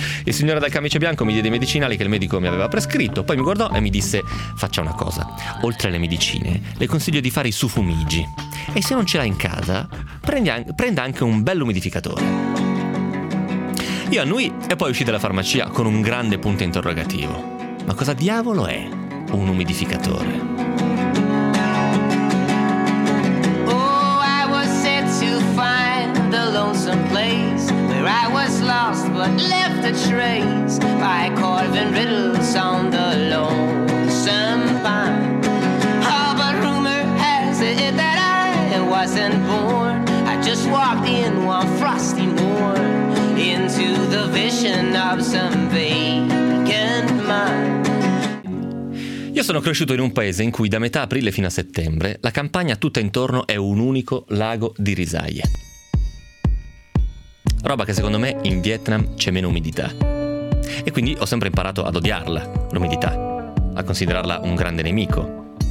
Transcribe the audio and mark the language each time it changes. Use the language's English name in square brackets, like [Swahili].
[Italian] Il signore dal camice bianco mi diede i medicinali che il medico mi aveva prescritto, poi mi guardò e mi disse: faccia una cosa, oltre alle medicine, le consiglio di fare i sufumigi. E se non ce l'ha in casa, prenda anche un bel umidificatore. Io annuì e poi uscì dalla farmacia con un grande punto interrogativo. Ma cosa diavolo è un umidificatore? [English] Oh, I was set to find the lonesome place where I was lost but left a trace by carving riddles on the lonesome pine. Oh, but rumor has it that I wasn't born. I just walked in one frosty morn into the vision of some vacant mind. [Italian] Io sono cresciuto in un paese in cui da metà aprile fino a settembre la campagna tutta intorno è un unico lago di risaie. Roba che secondo me in Vietnam c'è meno umidità. E quindi ho sempre imparato ad odiarla, l'umidità, a considerarla un grande nemico.